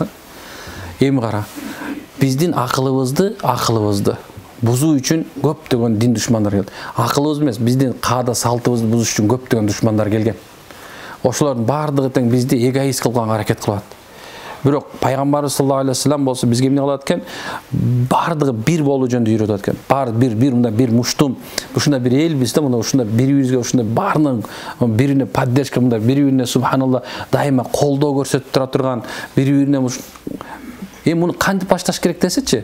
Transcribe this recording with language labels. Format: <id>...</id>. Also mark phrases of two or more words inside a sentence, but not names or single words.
<ky>Эми кара. Биздин акылыбызды бузуу үчүн көптөгөн дин душмандар келди. Акылыбыз эмес, биздин каада салтыбызды бузуш үчүн көптөгөн душмандар келген. Ошолордун баардыгы тең бизди эгоист кылганга аракет кылат. Бирок пайгамбарыбыз</ky> <ar>صلى الله عليه وسلم</ar> <ky>болсо бизге эмне кылат экен? Баардыгы бир болуу жөнүндө үйрөтөт экен. Бир мындай бир муштум, ушундай бир элбиз да, мына ушундай бири-бирибизге ушундай баарынын бирине поддержка, мындай бири-бирине субханалла дайыма колдоо көрсөтүп тура турган, бири-бирине эми муну кантип башташ керек десечи?</ky>